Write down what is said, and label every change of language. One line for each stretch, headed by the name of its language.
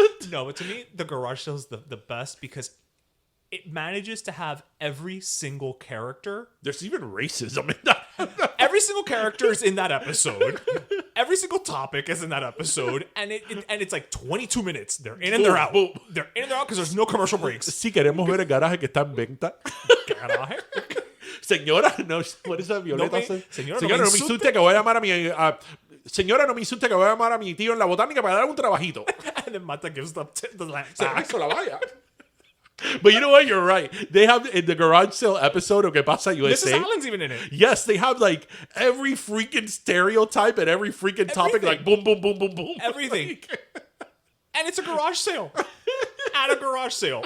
English: No, but to me, the garage sale is the best because it manages to have every single character. There's even racism in that. Every single character is in that episode. Every single topic is in that episode, and it's like 22 minutes. They're in and they're out. They're in and they're out because there's no commercial breaks.
Spanish: Si queremos ver el garaje que está en venta. Garaje. Señora, no,
English: what is that, Violeta?
Spanish: Señora, no me insulte que voy a llamar a mi... señora, no me insulte que voy a llamar a mi tío en la botánica para dar un trabajito.
English: And then Mata gives the
Spanish: eso la vaya.
English: But you know what? You're right. They have in the garage sale episode of Que Pasa USA. Mrs. Allen's even in it. Yes, they have every freaking stereotype and every freaking topic, boom, boom, boom, boom, boom. Everything. And it's a garage sale. At a garage sale.